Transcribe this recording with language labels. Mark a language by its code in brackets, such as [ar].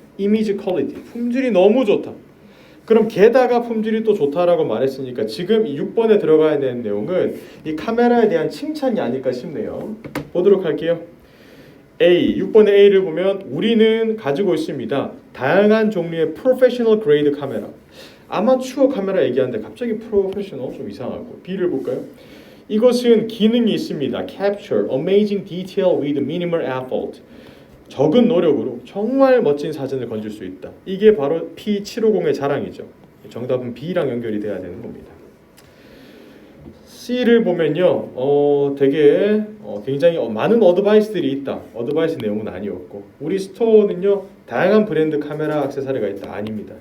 [ko] 이미지 퀄리티 품질이 너무 좋다. 그럼 게다가 품질이 또 좋다라고 말했으니까 지금 이 6번에 들어가야 되는 내용은 이 카메라에 대한 칭찬이 아닐까 싶네요. 보도록 할게요. 6번의 A를 보면 우리는 가지고 있습니다. 다양한 종류의 프로페셔널 그레이드 카메라. 아마추어 카메라 얘기하는데 갑자기 프로페셔널 좀 이상하고. B를 볼까요? 이것은 기능이 있습니다. [en] Capture amazing detail with minimal effort. [ko] 적은 노력으로 정말 멋진 사진을 건질 수 있다. 이게 바로 P750의 자랑이죠. 정답은 B랑 연결이 돼야 되는 겁니다. C를 보면요, 되게 굉장히 많은 어드바이스들이 있다. 어드바이스 내용은 아니었고 우리 스토어는요 다양한 브랜드 카메라 액세서리가 있다. 아닙니다.